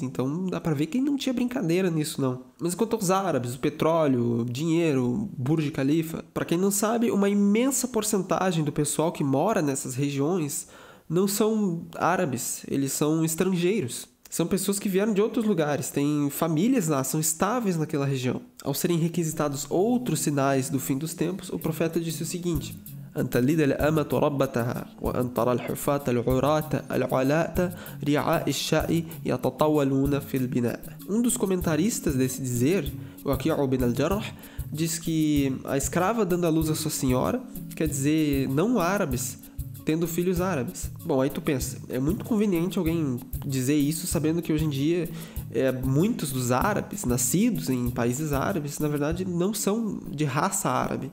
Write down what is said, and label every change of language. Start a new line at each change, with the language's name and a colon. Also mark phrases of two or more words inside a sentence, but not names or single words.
Portuguese: Então dá pra ver que não tinha brincadeira nisso não. Mas quanto aos árabes, o petróleo, o dinheiro, o Burj Khalifa, para quem não sabe, uma imensa porcentagem do pessoal que mora nessas regiões não são árabes, eles são estrangeiros. São pessoas que vieram de outros lugares, têm famílias lá, são estáveis naquela região. Ao serem requisitados outros sinais do fim dos tempos, o profeta disse o seguinte:
Arabic: أن تلد الأمة ربتها وأن ترى الحفاة العراة العلاة رعاء الشاء يتطاولون في البناء.
Portuguese: Um dos comentaristas desse dizer, o Waki' bin al-Jarrah, diz que a escrava dando à luz a sua senhora quer dizer não árabes tendo filhos árabes. Bom, aí tu pensa, é muito conveniente alguém dizer isso sabendo que hoje em dia muitos dos árabes nascidos em países árabes, na verdade, não são de raça árabe.